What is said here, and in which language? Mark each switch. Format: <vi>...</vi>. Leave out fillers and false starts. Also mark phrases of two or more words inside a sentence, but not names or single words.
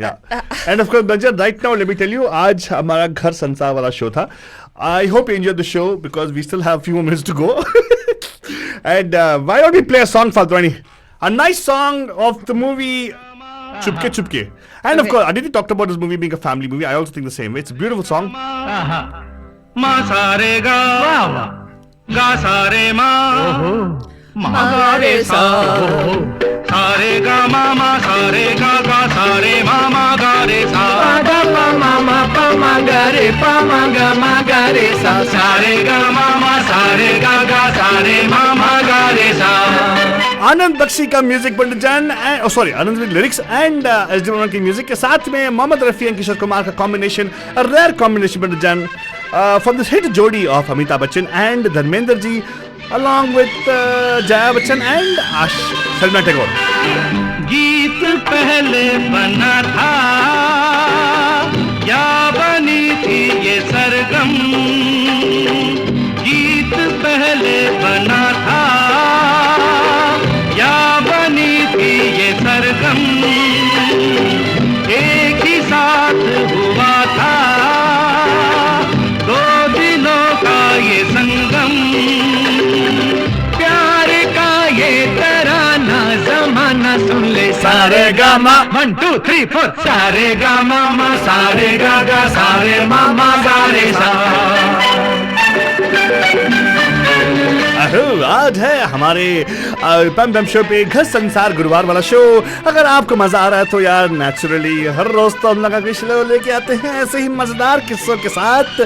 <en>Yeah. And of course, Banjan, right now, let me tell you,</en> <hi>आज हमारा घर संसार वाला शो था.</hi> <en>I hope you enjoyed the show because we still have a few more minutes to go. And why don't we play a song, Faltwani? A nice song of the movie Chupke Chupke. And of course, Aditi talked about this movie being a family movie. I also think the same way. It's a beautiful song. मा सारे गा गा सारे मा मा गा रे सा सारे गा मा सारे गा गा सारे मा गा रे सा गा मा गा रे मा गा रे सा सारे गा मा सारे गा सारे मा गा रे सा.</en> <hi>आनंद बख्शी का म्यूजिक पंडितजान, आनंद में</hi> <en>lyrics and</en> <hi>एस डी की म्यूजिक के साथ में मोहम्मद रफी एंड किशोर कुमार का कॉम्बिनेशन,</hi> <en>a rare combination</en> <hi>पंडितजान,</hi> <en>from this hit jodi of Amitabh Bachchan and Dharmendra ji along with Jaya Bachchan and Shalina Tagore.</en> <hi>गीत पहले बना था या बनी थी ये सरगम, गीत पहले बना था या बनी थी ये सरगम, एक ही साथ हुआ था दो दिलों का ये संगम, प्यार का ये तराना जमाना सुन ले सारे गा मा 1 2 3 4 सारे गा मा सारे गा गा सारे मा गा रे सा. आज है हमारे पम पम शो पे घर संसार गुरुवार वाला शो. अगर आपको मजा आ रहा है तो यार नेचुरली हर रोज तो हम लोग शो लेके आते हैं ऐसे ही मजेदार किस्सों के साथ.</hi>